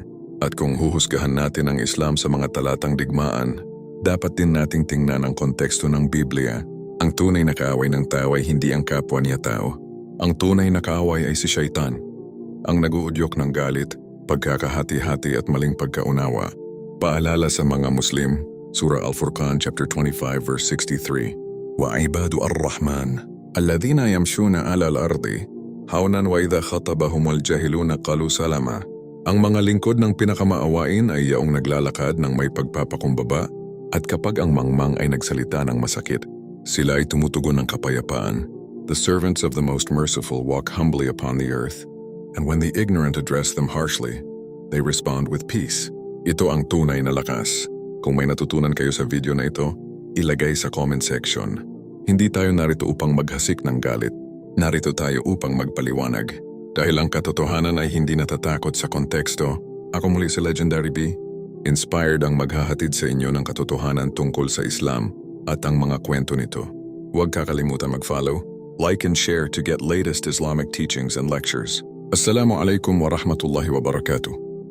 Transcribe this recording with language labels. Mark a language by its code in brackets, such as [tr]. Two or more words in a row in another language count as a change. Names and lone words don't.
[tl] At kung huhusgahan natin ang Islam sa mga talatang digmaan, dapat din nating tingnan ang konteksto ng Biblia. Ang tunay na kaaway ng tao ay hindi ang kapwa niya tao. Ang tunay na kaaway ay si Shaitan, ang naguudyok ng galit, pagkakahati-hati at maling pagkaunawa. Paalala sa mga Muslim, Surah Al-Furqan [en] chapter 25 verse 63. [ar] وعباد الرحمن الذين يمشون على الأرض هونا وإذا خاطبهم الجاهلون قالوا سلاما. [tl] Ang mga lingkod ng pinakamaawain ay yaong naglalakad ng may pagpapakumbaba at kapag ang mangmang ay nagsalita ng masakit, sila ay tumutugon ng kapayapaan. [en] The servants of the Most Merciful walk humbly upon the earth, and when the ignorant address them harshly, they respond with peace. [tl] Ito ang tunay na lakas. Kung may natutunan kayo sa video na ito, ilagay sa [en] comment section. [tl] Hindi tayo narito upang maghasik ng galit. Narito tayo upang magpaliwanag. Dahil ang katotohanan ay hindi natatakot sa konteksto, ako muli si Legendary B. Inspired ang maghahatid sa inyo ng katotohanan tungkol sa Islam at ang mga kwento nito. Huwag kakalimutan mag-follow, [en] like and share to get latest Islamic teachings and lectures. [ar] السلام عليكم ورحمة الله وبركاته.